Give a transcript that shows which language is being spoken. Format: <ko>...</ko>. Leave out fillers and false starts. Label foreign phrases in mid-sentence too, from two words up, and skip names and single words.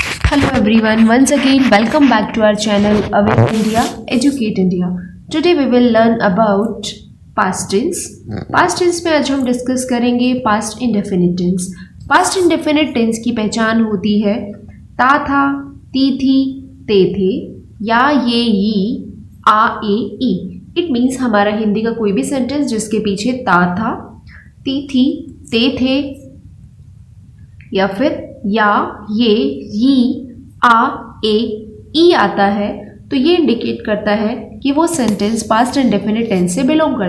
<en>Hello everyone, once again welcome back to our channel Awake India, Educate India. Today we will learn about past tense. Past tense</en> <hi>में आज हम डिस्कस करेंगे</hi> <en>past indefinite tense. Past indefinite tense</en> <hi>की पहचान होती है ता था, ती थी, ते थे, या ये ई, आ ए ई.</hi> <en>it means</en> <hi>हमारा हिंदी का कोई भी सेंटेंस जिसके पीछे ता था, ती थी, ते थे या फिर या ये आ ए ई आता है तो ये इंडिकेट करता है कि वो सेंटेंस</hi> <en>past indefinite tense</en> <hi>से बिलोंग करता है.</hi>